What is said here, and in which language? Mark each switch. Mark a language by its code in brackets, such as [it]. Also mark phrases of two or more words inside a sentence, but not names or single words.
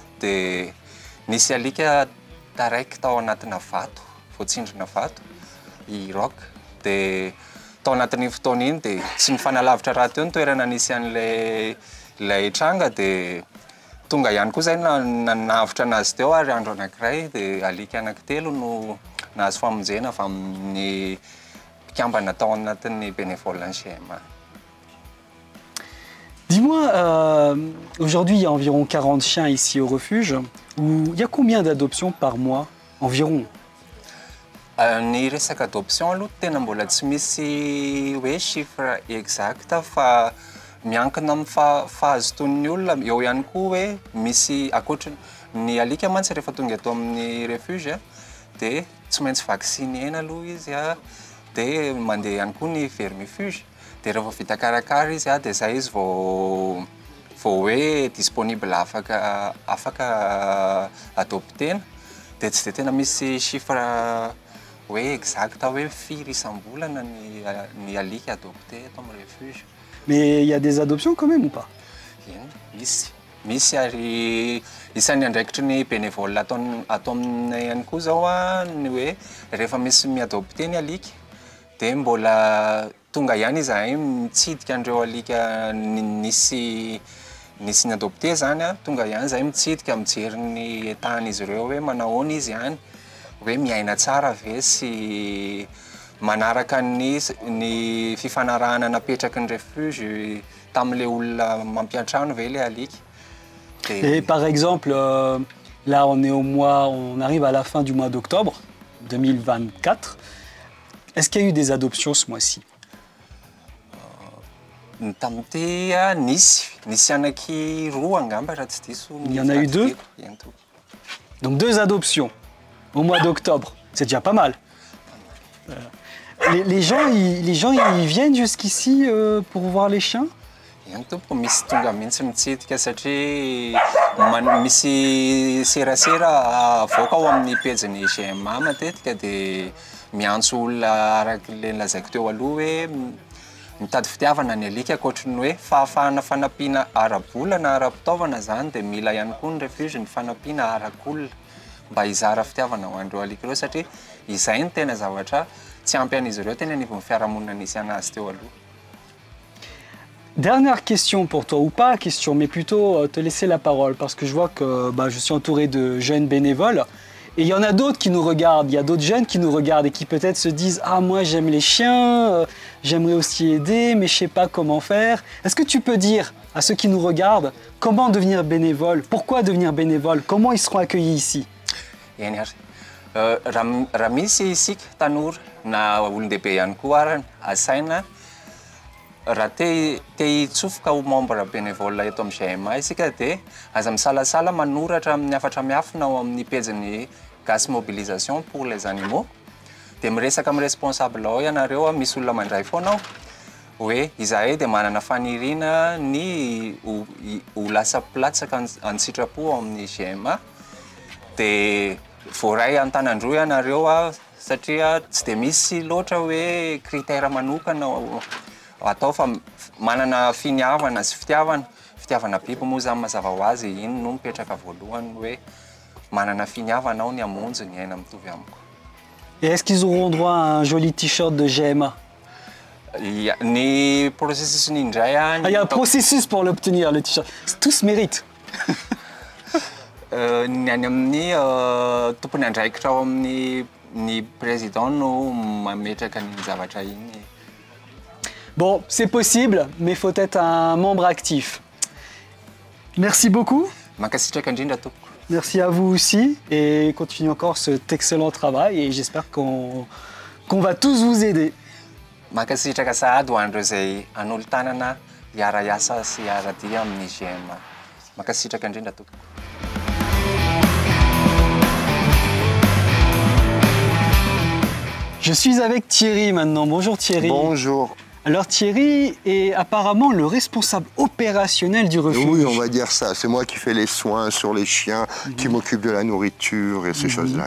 [mg] dia nisy alika taraiky tao anatina vato, voatsindrina vato, i rock dia tao anatin'ny fotoana iny dia tsy mifanalavitra raha teo ny toerana nisy an'ilay tranga dia tonga ihany koa zay nanavitra anazy teo ary andro anankiray dia alika anankitelo no nahazo famonjena avy amin'ny mpikambana tao anatin'ny bénévoles ny GMA. [fr] Dis-moi, aujourd'hui il y a environ 40 chiens ici au refuge. Il y a combien d'adoptions par mois environ? [mg] Ny resaka adoption aloha tena mbola tsy misy hoe [fr] chiffre exact [mg] fa miankina amin'ny fahazotoan'ny olona. Eo ihany koa hoe misy akoatra ny alika mantsy rehefa tonga eto amin'ny refuge dia tsy maintsy vaccinéna aloha izy dia mandeha ihany koa ny vermifuge. Dia rehefa vita karakara izy dia zay izy vao hoe disponible afaka adoptena. Dia tsy dia tena misy chiffre hoe exact hoe firy isam-bolana ny alika adopté eto amin'ny refuge. [fr] Mais il y a des adoptions quand même ou pas? [mg] Misy ary isan'ny andraikitry ny bénévole atao aminay ihany koa zao ny hoe rehefa misy miadopté ny alika dia mbola tonga ihany izahay mitsidika andreo alika nisy niadopté zany tonga ihany zahay mitsidika mijery ny etan'izy ireo hoe manahoana izy ihany, hoe miaina tsara ve sy manaraka ny fifanarahana napetraky ny refuge tamin'ilay olona mampiantrano ve le alika. [fr] Et par exemple, là on arrive à la fin du mois d'octobre 2024. Est-ce qu'il y a eu des adoptions ce mois-ci? Il y en a eu 2. Donc 2 adoptions au mois d'octobre, c'est déjà pas mal. Les gens ils viennent jusqu'ici pour voir les chiens? [mg] Misy tonga mihitsy mitsidika satria misy serasera avoaka ao amin'ny pejiny GMA matetika dia miantso olona araka le lazaiko teo aloha hoe mitady fitiavana ny alika ankoatry ny hoe fahafahana fanampiana ara-bola na ara-pitaovana zany dia mila ihany koa ny refuge ny fanampiana arak'olona mba hizara fitiavana ho andreo alika ireo satria izay ny tena zavatra tsy ampy an'izy ireo tena anivon'ny fiarahamonina nisy anazy teo aloha. [fr] Dernière question pour toi, ou pas question, mais plutôt te laisser la parole, parce que je vois que je suis entouré de jeunes bénévoles, et il y en a d'autres qui nous regardent, il y a d'autres jeunes qui nous regardent et qui peut-être se disent « Ah, moi j'aime les chiens, j'aimerais aussi aider, mais je ne sais pas comment faire ». Est-ce que tu peux dire à ceux qui nous regardent comment devenir bénévole, pourquoi devenir bénévole, comment ils seront accueillis ici? [mg] Raha misy isika tanora na olon-dehibe ihany koa arany asaina raha te hitsofoka ho [fr] membre bénévole [mg] eto amin'ny GMA isika dia aza misalasala manoratra amin'ny hafatra miafina ao amin'ny pejiny GAS Mobilisation pour les animaux dia miresaka amin'ny responsable ao ianareo misy olona mandray foana ao hoe izahay dia manana faniriana ny ho lasa platsaka an-tsitrapo ao amin'ny GMA dia voaray an-tanandroa ianareo satria tsy dia misy loatra hoe critère manokana atao fa manana finiavana sy fitiavana biby moa zany mazava ho azy iny no mipetraka voalohany hoe manana finiavana ao ny hamonjy ny aina mitovy amiko. [fr] Et est-ce qu'ils auront droit à un joli t-shirt de GMA? [mg] Ny processus indray [fr] il y a un processus pour l'obtenir, le t-shirt. Tout se mérite. [mg] Ny any amin'ny tompony andraikitra ao amin'ny président no mametraka ny zavatra iny. [fr] Bon, c'est possible, mais il faut être un membre actif. Merci beaucoup. Merci à vous aussi et continuez encore cet excellent travail et j'espère qu'on va tous vous aider. [mg] Mankasitraka sahady ho andreo izay anolo-tanana hiara-iasa sy hiara-dia amin'ny GMA. Mankasitraka indrindra tompoko. [fr] Je suis avec Thierry maintenant. Bonjour Thierry. Bonjour. Alors Thierry est apparemment le responsable opérationnel du refuge. Oui, on va dire ça. C'est moi qui fais les soins sur les chiens, qui m'occupe de la nourriture et ces choses-là.